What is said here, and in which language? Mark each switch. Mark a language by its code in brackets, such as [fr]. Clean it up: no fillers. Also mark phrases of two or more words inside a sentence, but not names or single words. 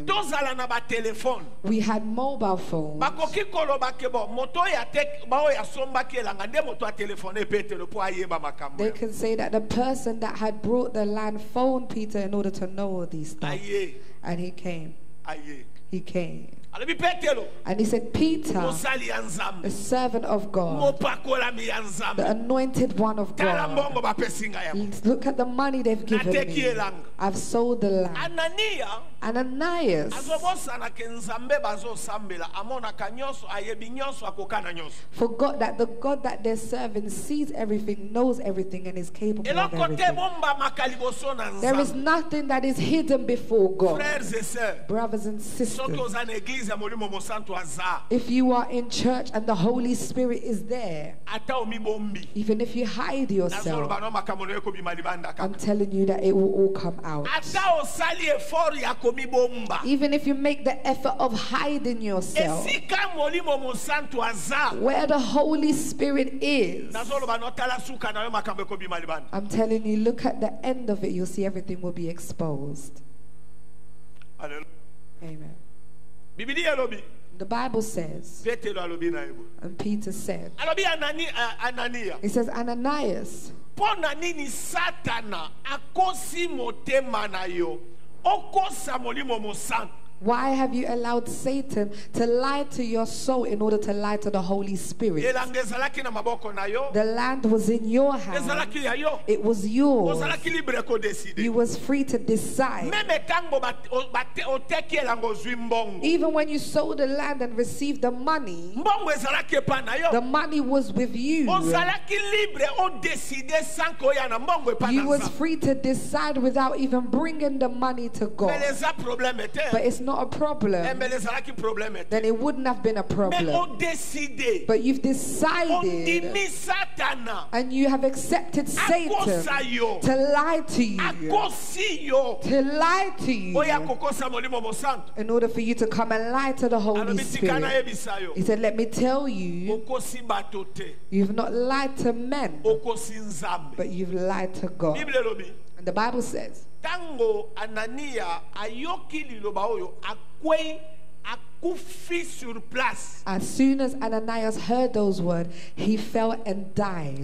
[ln] tozala na ba téléphone [en] we had mobile phones, [ln] bakoki koloba ke bo moto ya tek bao ya sombaki elanga nde moto a téléphone Petero po ayeba makambo. [en] they can say that the person that had brought the land phoned Peter in order to know all these things. [ln] Aye, [en] And he came. [ln] aye. [en] He came. [ln] Alobi Petero, [en] And he said, Peter, [ln] mosali ya Nzambe, [en] the servant of God, [ln] mopakolami ya [en] the [ln] Nzambe. [en] anointed one of [ln] Tala [en] God, [ln] mbongo bapesinga yango. [en] look at the money they've given [ln] Nateki [en] me. [ln] elanga. [en] I've sold the land. [ln] Anania [en] Ananias [ln] azobosana ke Nzambe bazosambela amonaka nyonso ayebi nyonso akokana nyonso. [en] forgot that the God that they're serving sees everything, knows everything, and is capable of [ln] Eloko te [en] everything. [ln] bomba makaliboso na [en] There is [ln] Nzambe. [en] nothing that is hidden before God. [fr] Frères et sœurs, [en] Brothers and [ln] soki [en] sisters, [ln] oza na église ya molimo mosantu aza, [en] if you are in church and the Holy Spirit is there, [ln] ata omibombi. [en] even if you hide yourself, [ln] Nazoloba no makambo na yo ekobima libanda [en] I'm [ln] kaka. [en] telling you that it will all come out. [ln] Ata osali effort ya komibomba. [en] Even if you make the effort of hiding yourself, [ln] Esika molimo mosantu aza. [en] where the Holy Spirit is, [ln] Nazoloba no tala suka na yo makambo ekobima libanda. [en] I'm telling you, look at the end of it, you'll see everything will be exposed. [ln] Hallelujah. Amen. Biblia elobi. [en] The Bible says, [ln] Petero alobi na yebo. [en] and Peter said, [ln] Alobi Anania. [en] it says, Ananias, [ln] Pona nini Satana akosi motema na yo. Okosa molimo mosantu. [en] why have you allowed Satan to lie to your soul in order to lie to the Holy Spirit? [ln] Elanga ezalaki na maboko na yo. [en] The land was in your hand. [ln] Ezalaki ya yo. [en] It was yours. [ln] Ozalaki libre ko décider. [en] You was free to decide. [ln] Meme tango oteki elanga ozwi mbongo. [en] Even when you sold the land and received the money, [ln] Mbongo ezalaki epa na yo. [en] the money was with you. [ln] Ozalaki libre o [fr] décider sans [ln] koya na mbongo epa na [en] You was [ln] Nzambe. [en] free to decide without even bringing the money to [ln] Mais [en] God. [ln] eza problème [en] But [ln] te. [en] it's not a problem. [ln] Mais ezalaki problème te. [en] Then it wouldn't have been a [ln] Mais [en] problem. [ln] o décider. [en] But you've decided [ln] Ondimi Satana. [en] and you have accepted Satan [ln] Akosa yo. [en] to lie to you. [ln] Akosi yo. [en] To lie to [ln] Oya [en] you [ln] kokosa molimo mosantu. [en] in order for you to come and lie to the Holy [ln] Alobi tika na [en] Spirit. [ln] yebisa yo. [en] He said, let me tell you, [ln] Okosi bato te. [en] you've not lied to men, [ln] Okosi Nzambe. [en] but you've lied to God. [ln] Bible elobi. [en] And the Bible says, [ln] Tango Anania ayoki liloba oyo akwei akufi [fr] sur place. [en] as soon as Ananias heard those words, he fell and died.